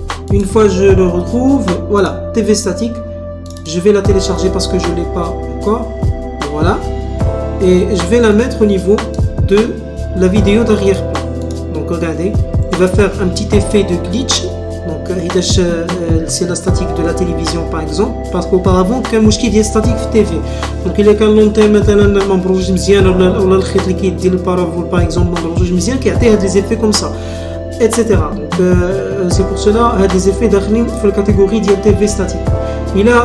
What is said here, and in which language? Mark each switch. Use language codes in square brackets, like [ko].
[fr] Une fois je le retrouve, voilà, TV statique. Je vais la télécharger parce que je ne l'ai pas encore. Voilà. Et je vais la mettre au niveau de la vidéo d'arrière-plan. Donc regardez, il va faire un petit effet de glitch. Donc c'est la statique de la télévision par exemple. Parce qu'auparavant, [ar] كان مشكل ديال statique في TV. Donc il est كان لونتين مثلا ما مبروجش مزيان ولا الخيط اللي كيدير البارافول [fr] par exemple [ar] ما مبروجش مزيان كيعطيه هاد لي effets [fr] comme ça. Etc. Donc c'est pour cela qu'il y a des effets [ar] داخلين في الكاتيجوري ديال [fr] TV statique.